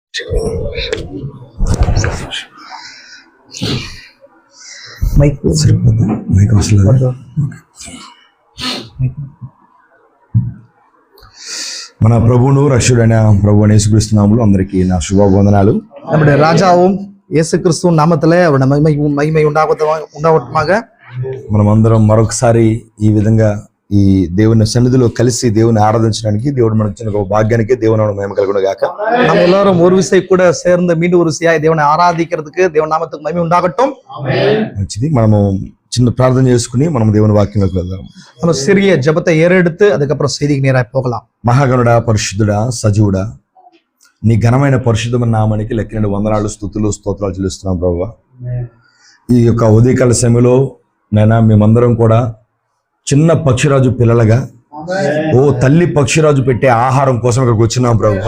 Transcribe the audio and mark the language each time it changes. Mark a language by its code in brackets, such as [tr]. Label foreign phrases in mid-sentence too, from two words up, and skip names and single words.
[te] మన ప్రభువును రక్షకుడైన ప్రభువు యేసుక్రీస్తు నామములో అందరికీ నా శుభవందనాలు. [ta] நம்முடைய ராஜாவும் இயேசு கிறிஸ்துவின் நாமத்திலே அவருடைய மகிமை உண்டாகட்டுமாக. [te] మనమందరం మరొకసారి ఈ విధంగా ఈ దేవుని సన్నిధిలో కలిసి దేవుని ఆరాధించడానికి దేవుడు మనకు ఇచ్చిన ఒక భాగ్యానికి దేవుని మహిమ కలుగును గాక. [ta] நம்ம எல்லாரும் ஒரு விசை கூட சேர்ந்து மீண்டும் ஒரு விசையாய் தேவனை ஆராதிக்கிறதுக்கு தேவன் நாமத்துக்கு மகிமை உண்டாகட்டும். [te] మంచిది, మనము చిన్న ప్రార్థన చేసుకుని మనం దేవుని వాక్యంలోకి వెళ్దాం. [ta] நம்ம சிறிய ஜெபத்தை ஏறெடுத்து அதுக்கப்புறம் செய்திக்கு நேராக போகலாம். [te] మహాగణుడా, పరిశుద్ధుడా, సజీవుడా, నీ ఘనమైన పరిశుద్ధమైన నామానికి లెక్కలేని వందనాలు, స్తుతులు, స్తోత్రాలు చెల్లిస్తున్నాం ప్రభువా. ఈ యొక్క ఉదయకాల సమయంలో నైనా మేమందరం కూడా చిన్న పక్షిరాజు పిల్లలుగా ఓ తల్లి పక్షిరాజు పెట్టే ఆహారం కోసం ఇక్కడికి వచ్చినాం ప్రభువా.